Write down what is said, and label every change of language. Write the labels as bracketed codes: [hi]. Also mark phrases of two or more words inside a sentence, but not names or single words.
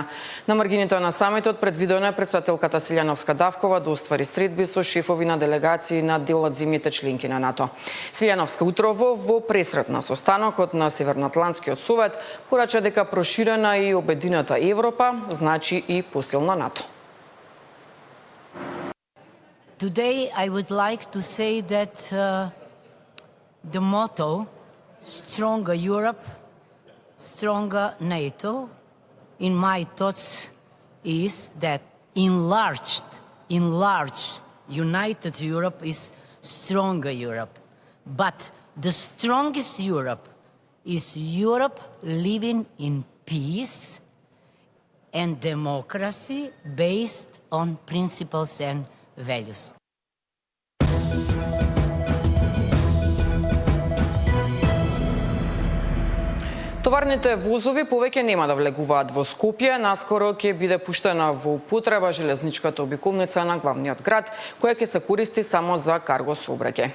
[mk] На маргините на самитот предвидено е председателката Силјановска-Давкова да оствари средби со шефови на делегации на дел од земјите членки на НАТО. Силјановска утрово во пресрет на состанокот на Северноатлантскиот совет порача дека проширена и обединета Европа значи и посилна НАТО. [en] Today I would like to say that the motto Stronger Europe, Stronger NATO, in my thoughts, is that enlarged, united Europe is stronger Europe. But the strongest Europe is Europe living in peace and democracy based on principles and values. [mk] Товарните возови повеќе нема да влегуваат во Скопје. Наскоро ќе биде пуштена во употреба железничката обиколница на главниот град, која ќе се користи само за карго сообраќај.